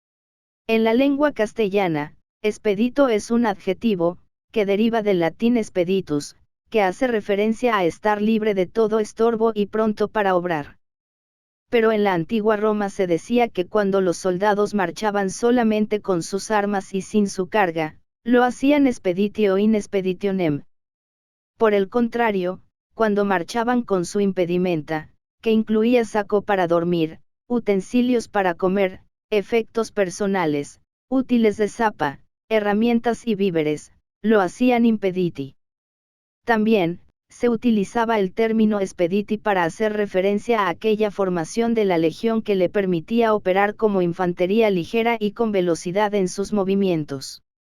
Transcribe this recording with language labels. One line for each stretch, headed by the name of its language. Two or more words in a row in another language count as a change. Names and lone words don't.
Spanish: En la lengua castellana, expedito es un adjetivo, que deriva del latín expeditus, que hace referencia a estar libre de todo estorbo y pronto para obrar. Pero en la antigua Roma se decía que cuando los soldados marchaban solamente con sus armas y sin su carga, lo hacían
Latin: expeditio in expeditionem.
Spanish: Por el contrario, cuando marchaban con su impedimenta, que incluía saco para dormir, utensilios para comer, efectos personales, útiles de zapa, herramientas y víveres, lo hacían impediti. También, se utilizaba el término expediti para hacer referencia a aquella formación de la legión que le permitía operar como infantería ligera y con velocidad en sus movimientos.